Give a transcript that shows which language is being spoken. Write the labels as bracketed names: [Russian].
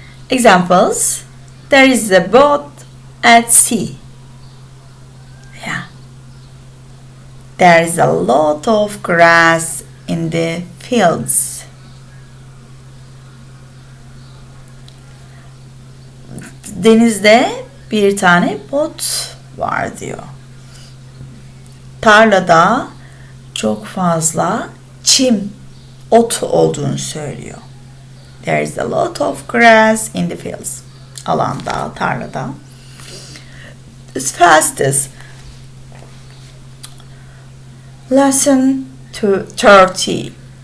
[English] Examples. There is a boat at sea. Yeah. There is a lot of grass in the fields. [Turkish] Denizde bir tane bot var diyor. Tarlada çok fazla çim, ot olduğunu söylüyor. [English] There is a lot of grass in the fields. [Turkish] Alanda, tarlada. [English] As fast as. Lesson 13.